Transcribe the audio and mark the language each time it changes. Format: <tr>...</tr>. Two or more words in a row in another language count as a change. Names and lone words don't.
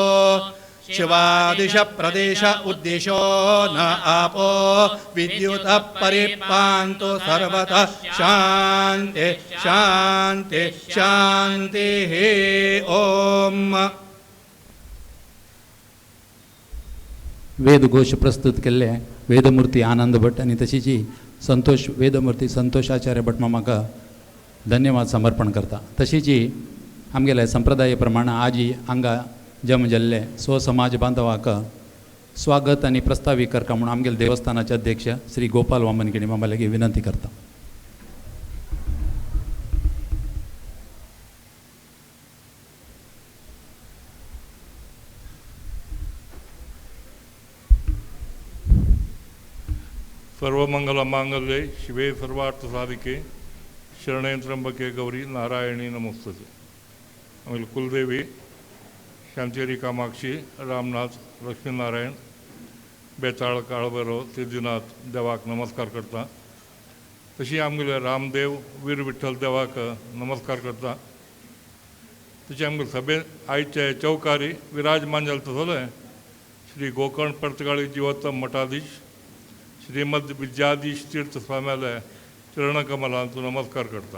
<sa>शिवादिश प्रदेश उद्दिशो न आपो विद्युतः परिपान्तु सर्वतः शान्ति शान्ति शान्तिः. ॐ</sa> <kok>वेदघोष प्रस्तुत केल्ले वेदमूर्ती आनंद भट आनी तशीची संतोष वेदमूर्ती संतोषाचार्य भट म्हाका धन्यवाद समर्पण करता. तशीची आमगेले संप्रदाय प्रमाण आजी हांगा जम जाल्ले स्वसमाज बांधवाक स्वागत आनी प्रस्तावीक करता म्हणून आमगेले देवस्थानाचे अध्यक्ष श्री गोपाल वामनगिणी मामा लेगीत विनंती करता.</kok> <sa>सर्वमंगल मांगल्ये शिवे सर्वार्थ साधिके शरणे त्र्यंबके गौरी नारायणी नमोस्तुते.</sa> <kok>आमगे कुलदेवी शांतेरी कामाक्षी रामनाथ लक्ष्मीनारायण बेताळ काळभैरव सिद्धीनाथ देवाक नमस्कार करता. तशी आमगेले रामदेव वीर विठ्ठल देवाक नमस्कार करता. तशी आमगे सभेन आयचे चौकारी विराजमान जाले तसले श्री गोकर्ण पर्तगाळी जिवोत्तम मठाधीश श्रीमद विद्याधीश तीर्थ स्वाम्याले चरणकमलांतून नमस्कार करता.</kok>